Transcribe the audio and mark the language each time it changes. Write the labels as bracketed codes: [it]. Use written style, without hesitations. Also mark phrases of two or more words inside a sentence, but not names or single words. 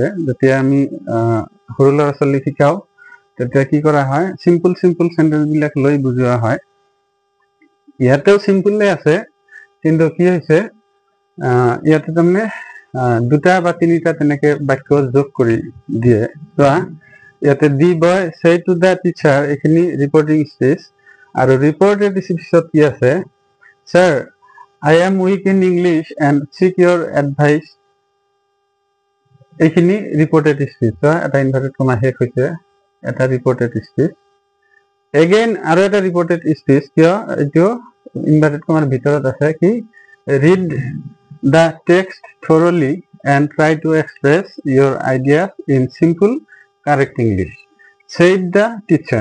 [as] যেতিয়া আমি সৰু ল'ৰা ছোৱালীক শিকাওঁ তেতিয়া কি কৰা হয়, চিম্পল সেন্টেন্সবিলাক লৈ বুজোৱা হয়। ইয়াতেও চিম্পলে আছে, কিন্তু কি হৈছে ইয়াতে তাৰমানে দুটা বা তিনিটা তেনেকে বাক্য যোগ কৰি দিয়ে। চোৱা, ইয়াতে [en] the boy say to the teacher, [as] এইখিনি [en] reporting speech. [as] আৰু ৰিপৰ্টেড স্পীচত কি আছে, [en] sir I am weak in English and seek your advice, [as] এইখিনি [en] reported speech. [as] এটা [en] inverted comma [as] শেষ হৈছে, এটা [en] reported speech. এগেইন [as] আৰু এটা ৰিপৰ্টেড স্পীচ, কিয় এইটো ইনভাৰ্টেড কমাৰ ভিতৰত আছে, কি [en] read the text thoroughly and try to express your ideas in simple correct English, said the teacher.